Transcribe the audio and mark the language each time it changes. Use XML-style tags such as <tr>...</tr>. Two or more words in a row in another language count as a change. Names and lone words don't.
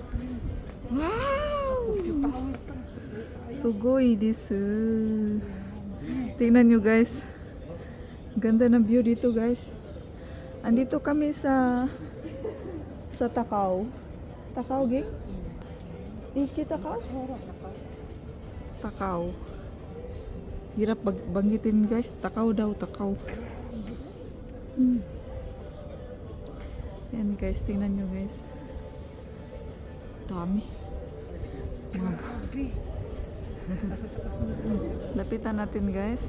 <ja>Wow! すごいです.</ja> <tl>Tingnan nyo guys. Ganda ng view dito guys. Andito kami sa Takao. Takao gi? Iki Takao? Takao. Hirap banggitin guys. Takao daw, Takao. Yan guys, tingnan nyo guys. Dami. Mga lapitan natin guys.</tl>